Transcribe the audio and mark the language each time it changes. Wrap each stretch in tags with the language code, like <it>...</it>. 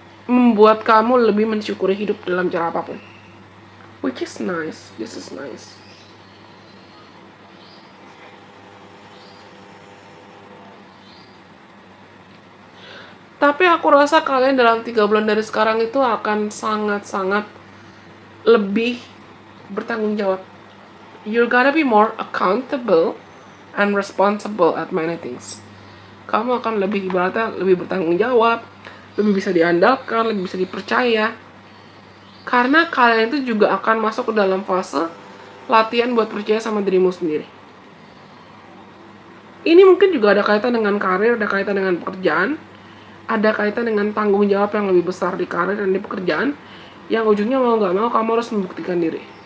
<id>membuat kamu lebih mensyukuri hidup dalam cara apapun.</id> <en>Which is nice. This is nice.</en> <id>Tapi aku rasa kalian dalam 3 bulan dari sekarang itu akan sangat-sangat lebih bertanggung jawab.</id> <en>You're gonna be more accountable and responsible at many things.</en> <id>Kamu akan lebih ibaratnya lebih bertanggung jawab, lebih bisa diandalkan, lebih bisa dipercaya. Karena kalian itu juga akan masuk ke dalam fase latihan buat percaya sama dirimu sendiri. Ini mungkin juga ada kaitan dengan karir, ada kaitan dengan pekerjaan, ada kaitan dengan tanggung jawab yang lebih besar di karir dan di pekerjaan, yang ujungnya mau gak mau kamu harus membuktikan diri.</id>